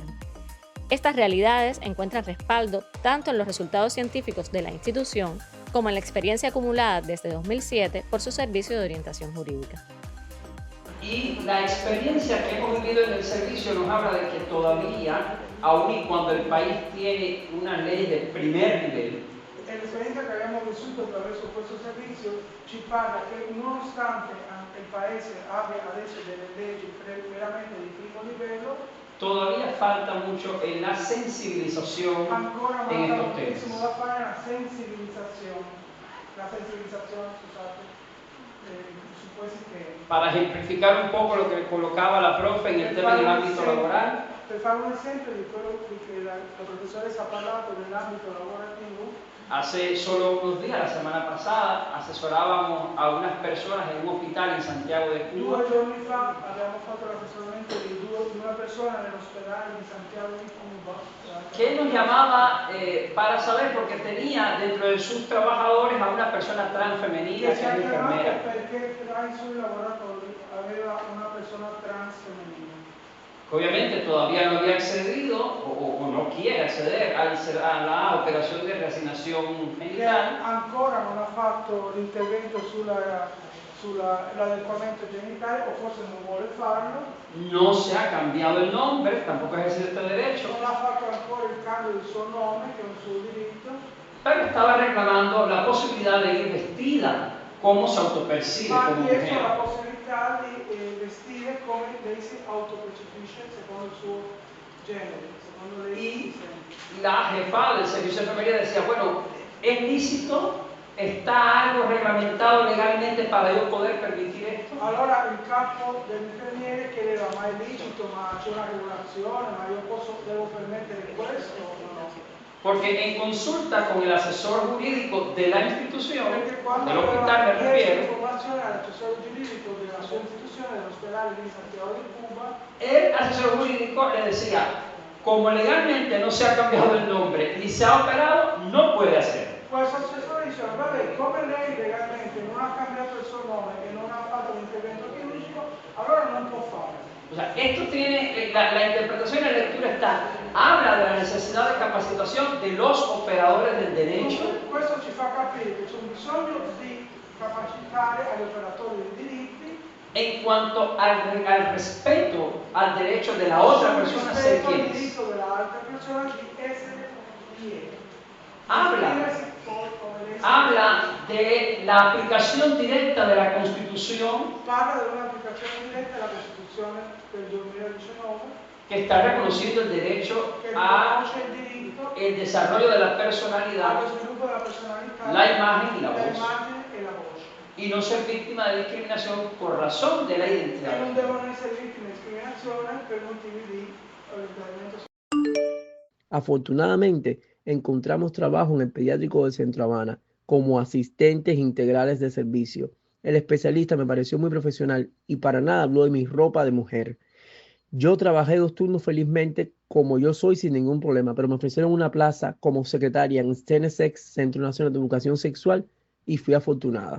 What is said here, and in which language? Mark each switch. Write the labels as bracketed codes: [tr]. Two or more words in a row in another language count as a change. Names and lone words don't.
[es] Estas realidades encuentran respaldo tanto en los resultados científicos de la institución como en la experiencia acumulada desde 2007 por su servicio de orientación jurídica. Y la experiencia que hemos vivido en el servicio nos habla de que todavía, aun y cuando el país tiene una ley de primer nivel, [it] l'esperienza che abbiamo vissuto attraverso questo servizio ci parla che nonostante il paese abbia adesso delle leggi veramente di primo livello, [es] todavía falta mucho en la sensibilización [it] ancora [es] en [it] manca [es] estos [it] moltissimo [es] temas. [it] da fare la sensibilizzazione, scusate, su questi temi. [es] Para ejemplificar un poco lo que colocaba la profe en el tema del ámbito laboral, [it] Per fare un esempio di quello che la professoressa ha parlato dell'ambito lavorativo, [es] hace solo unos días, la semana pasada, asesorábamos a unas personas en un hospital en Santiago de Cuba [it] 2 giorni fa abbiamo fatto l'assessoramento di una persona nell'ospedale di Santiago di Cuba [es] que nos llamaba para saber porque tenía dentro de sus trabajadores a una persona trans femenina [it] che [es] que [it] ci [es] es [it] ha chiamato [es] enfermera. [it] perché tra i suoi lavoratori aveva una persona trans femminile. [es] Que obviamente todavía no había accedido o no quiere acceder a la operación de reasignación [it] Che [es] genital. [it] ancora non ha fatto l'intervento sull'adeguamento genitale o forse non vuole farlo, [es] No se ha cambiado el nombre, tampoco ejerce este derecho, [it] non ha fatto ancora il cambio del suo nome, che è un suo diritto, [es] pero estaba reclamando la posibilidad de ir vestida como se autopercibe [it] ma ha [es] como [it] chiesto la [es] mujer. [it] possibilità di vestire come lei si autopercepisce secondo il suo genere, secondo lei si sente. [es] La jefa del servicio de enfermería decía, bueno, ¿es lícito? ¿Está algo reglamentado legalmente para yo poder permitir esto? [it] Allora il capo dell'infermiere chiedeva, ma è licito, ma c'è una regolazione, ma io devo permettere questo o no? [es] Porque en consulta con el asesor jurídico de la institución, [it] Perché quando [es] del hospital me [it] aveva chiesto [es] refiero, [it] informazione all'assessore giuridico della sua istituzione, dell'ospedale di Santiago de Cuba, [es] el asesor jurídico le decía, como legalmente no se ha cambiado el nombre ni se ha operado, no puede hacer. [it] questo assessore diceva, vabbè, come lei legalmente non ha cambiato il suo nome e non ha fatto l'intervento chirurgico, allora non può fare. [es] O sea, esto tiene, la interpretación y la lectura está, habla de la necesidad de capacitación de los operadores del derecho. [it] Questo ci fa capire che c'è un bisogno di capacitare agli operatori dei diritti [es] En cuanto al respeto al derecho de la otra persona a ser [it] rispetto al [es] quien es. [it] diritto dell'altra persona di essere chi è. [es] Habla, [it] Esprimersi poi come lei si [es] habla de la aplicación directa de la Constitución [it] parla di un'applicazione diretta alla Costituzione del 2019 [es] que está reconociendo el derecho [it] che [es] a [it] riconosce il diritto [es] el desarrollo de la personalidad, [it] allo sviluppo della personalità, [es] la imagen y la [it] la [es] voz, [it] immagine e la voce. [es] y no ser víctima de discriminación por razón de la [it] E [es] identidad. [it] non devono essere vittime di discriminazione per motivi di orientamento. [es] Afortunadamente, encontramos trabajo en el pediátrico de Centro Habana como asistentes integrales de servicio. El especialista me pareció muy profesional y para nada habló de mi ropa de mujer. Yo trabajé 2 turnos felizmente como yo soy sin ningún problema, pero me ofrecieron una plaza como secretaria en CENESEX, Centro Nacional de Educación Sexual, y fui afortunada.